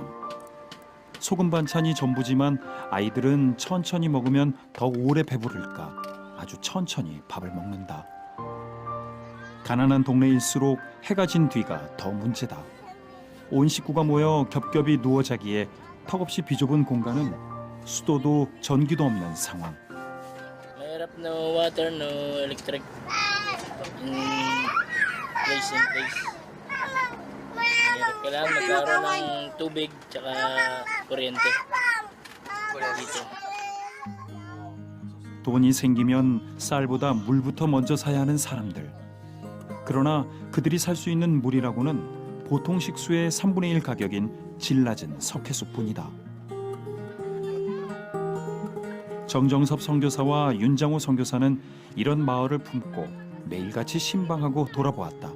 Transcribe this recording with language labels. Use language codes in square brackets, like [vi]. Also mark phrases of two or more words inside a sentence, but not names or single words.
[ko] 소금 반찬이 전부지만 아이들은 천천히 먹으면 더 오래 배부를까 아주 천천히 밥을 먹는다. 가난한 동네일수록 해가 진 뒤가 더 문제다. 온 식구가 모여 겹겹이 누워 자기에 턱없이 비좁은 공간은 수도도 전기도 없는 상황. [en] Mahirap no water, no electric. Place in place. [tl] Kailangan magkaroon ng tubig tsaka kuryente. Dito. [ko] 돈이 생기면 쌀보다 물부터 먼저 사야 하는 사람들. 그러나 그들이 살 수 있는 물이라고는 보통 식수의 3분의 1 가격인 질 낮은 석회수뿐이다. 정정섭 선교사와 윤장호 선교사는 이런 마을을 품고 매일같이 신방하고 돌아보았다.